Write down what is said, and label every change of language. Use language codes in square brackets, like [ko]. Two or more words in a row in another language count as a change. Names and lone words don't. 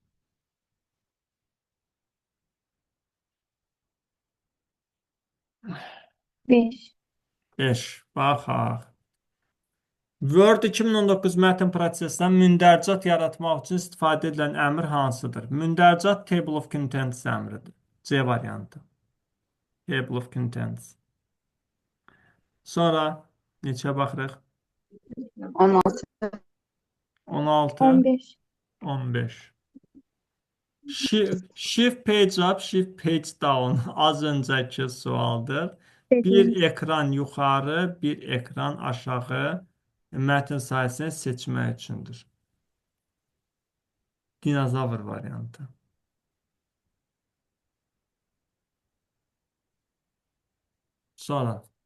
[az] 5. 5. Baxaq. Word 2019 mətn prosesindən mündərcat yaratmaq üçün istifadə edilən əmr hansıdır? Mündərcat [en] Table of Contents [az] əmridir. C variantı. [en] Table of contents. [az] Sonra neçə baxırıq? 16. 16, 15. 15. [en] Shift page up, shift page down. [az] Az öncəki sualdır. Dedim. Bir ekran yuxarı, bir ekran aşağı mətn sayəsini seçmək üçündür. Dinozavr variantı. Sonra